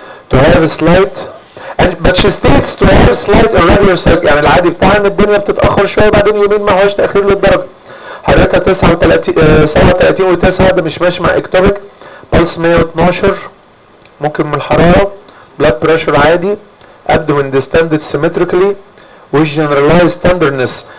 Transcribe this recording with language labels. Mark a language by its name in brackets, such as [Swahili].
[English] To have a slight and but she states to have a slight irregular cycle. [Arabic] يعني العادي بتاعها ان الدنيا بتتأخر شوية بعدين يومين ما هوش تأخير للدرجة. حرارتها 39.9 ده مش ماشي مع اكتوبك. بلس 112 ممكن من الحرارة. بلاد بريشر عادي. [English] Abdomen distended symmetrically with generalized tenderness.